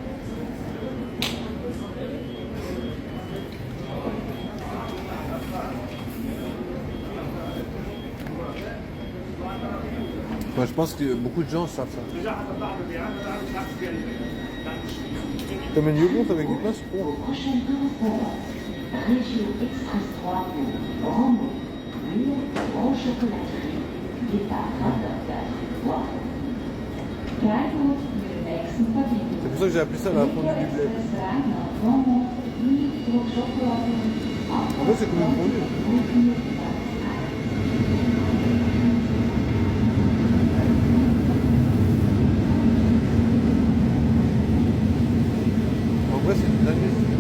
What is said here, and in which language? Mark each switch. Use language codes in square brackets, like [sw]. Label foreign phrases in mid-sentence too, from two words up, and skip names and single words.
[fr] Moi, je pense que beaucoup de gens savent ça. Comme un yogourt avec du pain, c'est bon. Région Express 3 pour Rome, Lille, en chocolaterie, départ 20h03. [de] Freiburg, mit der nächsten Verbindung. [fr] C'est pour ça que j'ai appelé ça la fondue du bled. En fait, c'est comme une fondue. En vrai, c'est une dinguerie.